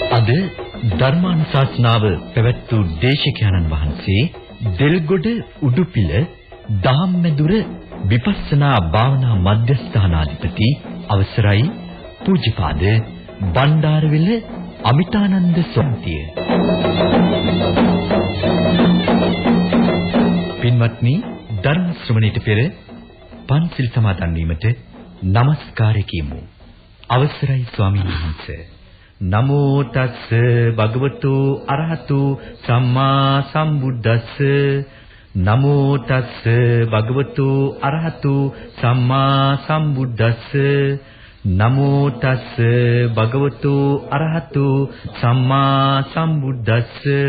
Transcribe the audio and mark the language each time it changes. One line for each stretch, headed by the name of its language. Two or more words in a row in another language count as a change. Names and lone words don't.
Sinhala: අද ධර්මානුශාසනාව පැවැත් වූ දේශකයන්න් වහන්සේ දෙල්ගොඩ උඩුපිළ දහම්මැදුර විපස්සනා භාවනා මධ්‍යස්ථානාධිපති අවසරයි පූජ්‍යපාද බණ්ඩාරවිල අමිතානන්ද සොන්තිය. පින්වත්නි, ධර්ම ශ්‍රවණයට පෙර පන්සිල් සමාදන් වීමට নমස්කාරය කියමු. අවසරයි ස්වාමීන් වහන්සේ.
Pali: නමෝ තස්ස භගවතු අරහතු සම්මා සම්බුද්දස්ස. නමෝ තස්ස භගවතු අරහතු සම්මා සම්බුද්දස්ස. නමෝ තස්ස භගවතු අරහතු සම්මා සම්බුද්දස්ස.